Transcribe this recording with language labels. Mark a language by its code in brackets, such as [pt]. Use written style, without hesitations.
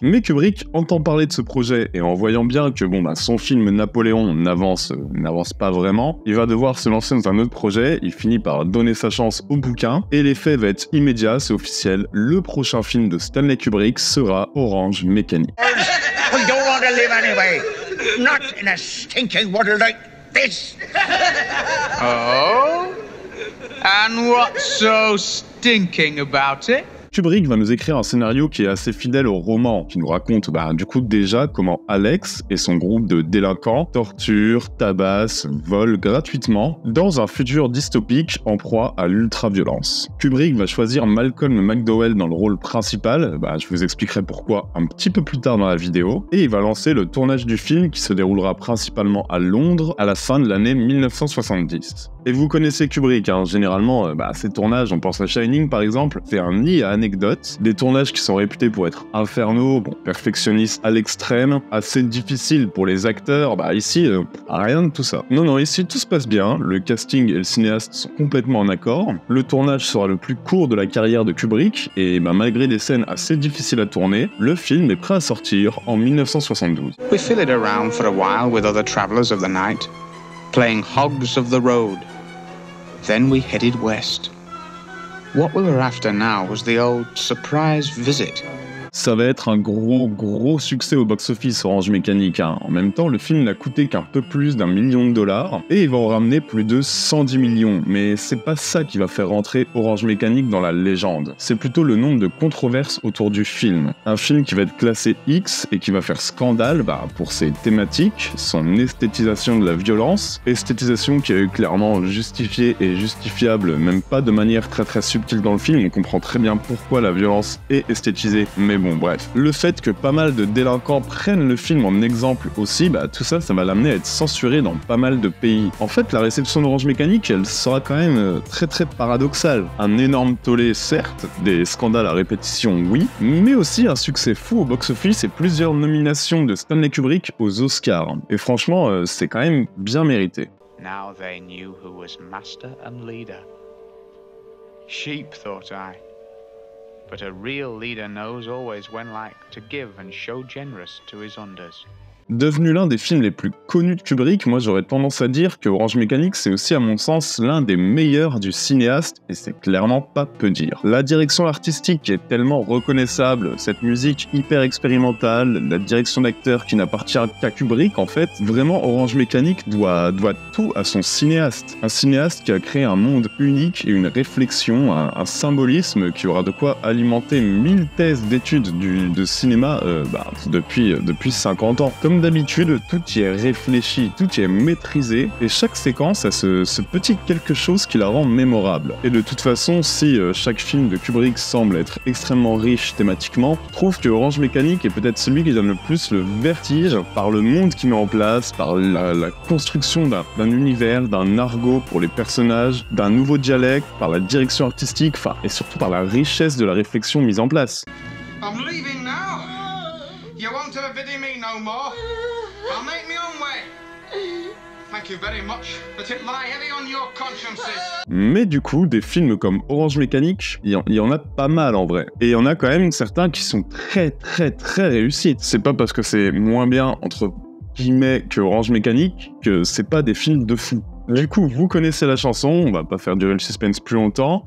[fr] Mais Kubrick entend parler de ce projet et en voyant bien que son film Napoléon n'avance pas vraiment, il va devoir se lancer dans un autre projet, il finit par donner sa chance au bouquin, et l'effet va être immédiat, c'est officiel, le prochain film de Stanley Kubrick sera Orange Mécanique. [en] We don't want to live anyway, not in a stinking world like this. Oh? And what's so stinking about it? [fr] Kubrick va nous écrire un scénario qui est assez fidèle au roman, qui nous raconte du coup déjà comment Alex et son groupe de délinquants torturent, tabassent, volent gratuitement dans un futur dystopique en proie à l'ultra-violence. Kubrick va choisir Malcolm McDowell dans le rôle principal, je vous expliquerai pourquoi un petit peu plus tard dans la vidéo, et il va lancer le tournage du film qui se déroulera principalement à Londres à la fin de l'année 1970. Et vous connaissez Kubrick, généralement, ces tournages, on pense à Shining par exemple, fait un nid à anecdotes, des tournages qui sont réputés pour être infernaux, perfectionnistes à l'extrême, assez difficiles pour les acteurs, ici, rien de tout ça. Non, ici tout se passe bien, le casting et le cinéaste sont complètement en accord, le tournage sera le plus court de la carrière de Kubrick, et malgré des scènes assez difficiles à tourner, le film est prêt à sortir en 1972. [en] We filled around for a while with other travelers of the night, playing hogs of the road. Then we headed west. What we were after now was the old surprise visit. [fr] Ça va être un gros succès au box-office Orange Mécanique. En même temps, le film n'a coûté qu'un peu plus d'1 million de dollars et il va en ramener plus de 110 millions. Mais c'est pas ça qui va faire rentrer Orange Mécanique dans la légende. C'est plutôt le nombre de controverses autour du film. Un film qui va être classé X et qui va faire scandale pour ses thématiques, son esthétisation de la violence, esthétisation qui est clairement justifiée et justifiable, même pas de manière très subtile dans le film. On comprend très bien pourquoi la violence est esthétisée, mais bref. Le fait que pas mal de délinquants prennent le film en exemple aussi, tout ça va l'amener à être censuré dans pas mal de pays. En fait, la réception d'Orange Mécanique, elle sera quand même très paradoxale. Un énorme tollé, certes, des scandales à répétition, oui, mais aussi un succès fou au box-office et plusieurs nominations de Stanley Kubrick aux Oscars. Et franchement, c'est quand même bien mérité. [en] Now they knew who was master and leader. Sheep, thought I. But a real leader knows always when to give and show generous to his unders. [fr] Devenu l'un des films les plus connus de Kubrick, moi j'aurais tendance à dire que Orange Mécanique c'est aussi à mon sens l'un des meilleurs du cinéaste, et c'est clairement pas peu dire. La direction artistique est tellement reconnaissable, cette musique hyper expérimentale, la direction d'acteur qui n'appartient qu'à Kubrick en fait, vraiment Orange Mécanique doit tout à son cinéaste. Un cinéaste qui a créé un monde unique et une réflexion, un symbolisme qui aura de quoi alimenter 1000 thèses d'études de cinéma depuis 50 ans. Comme d'habitude, tout y est réfléchi, tout y est maîtrisé, et chaque séquence a ce petit quelque chose qui la rend mémorable. Et de toute façon, si chaque film de Kubrick semble être extrêmement riche thématiquement, je trouve que Orange Mécanique est peut-être celui qui donne le plus le vertige par le monde qu'il met en place, par la construction d'un univers, d'un argot pour les personnages, d'un nouveau dialecte, par la direction artistique, et surtout par la richesse de la réflexion mise en place. [en] I'm leaving now. You won't have pity me no more. I'll make me own way. Thank you very much, but it lie heavy on your consciences. [fr] Mais du coup, des films comme Orange Mécanique, il y en a pas mal en vrai. Et il y en a quand même certains qui sont très réussis. C'est pas parce que c'est moins bien, entre guillemets, que Orange Mécanique, que c'est pas des films de fou. Du coup, vous connaissez la chanson, on va pas faire durer le suspense plus longtemps.